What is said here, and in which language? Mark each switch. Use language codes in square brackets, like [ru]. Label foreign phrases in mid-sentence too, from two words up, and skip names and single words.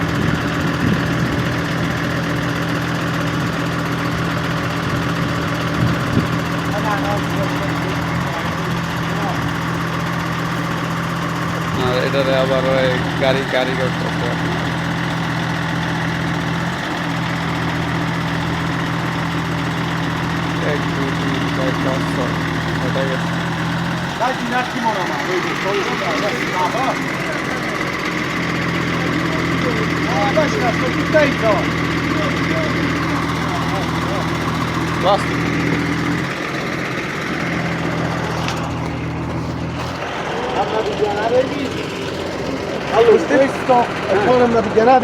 [bn] আর এটারে আবার ওই গাড়ি গাড়ি করতেছে এক দুই তিন চার পাঁচ ছয় ওটাই গেছে। [it] Dai un attimo la mano, vedi, questa sto tutta in zona. Basta. Allora, questo è buono da pigliare.